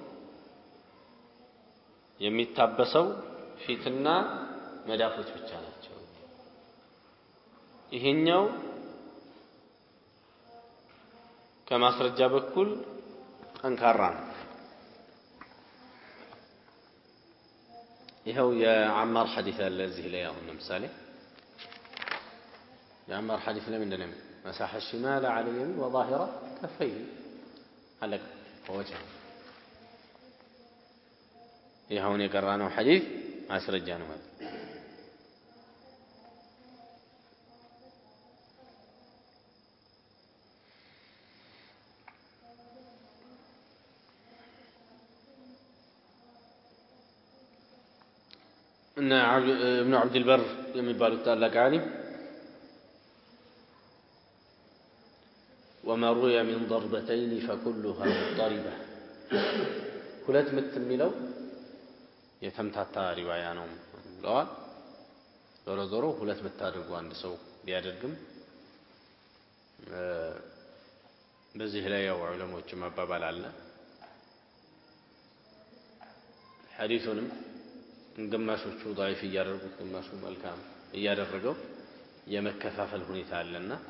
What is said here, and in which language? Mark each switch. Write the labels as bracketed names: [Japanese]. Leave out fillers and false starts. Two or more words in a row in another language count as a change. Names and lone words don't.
[Amharic] የሚታበሰው ፊትና መዳፎች ብቻ ናቸው ይሄኛው ከማስረጃ በኩል ጠንካራ ነው ይሄው የአማር ሐዲስ አለ እዚህ ላይ አሁን ለምሳሌ የአማር ሐዲስ ላይ ምንድነው [Arabic] مسح الشمال على اليمين وظاهره كفيه علق وجهه [Amharic] ይሄውን የቀራነው ሐዲስ ማስረጃ ነው ማለት ان ابن عبد البر የሚባሉት ታላቅ ዓሊም [Arabic] وما روي من ضربتين فكلها مضطربه [Amharic] ሁለት ምት የሚለው የተምታታ ሪዋያ ነው ብለዋል ዞሮ ዞሮ ሁለት ምት አድርጎ አንድ ሰው ቢያደርግም በዚህ ላይ ያው ዑለሞች ማባባል አለ ሐዲሱንም ግማሾቹ ضعيف እያደረጉት ግማሹ መልካም እያደረገው የመከፋፈል ሁኔታ አለና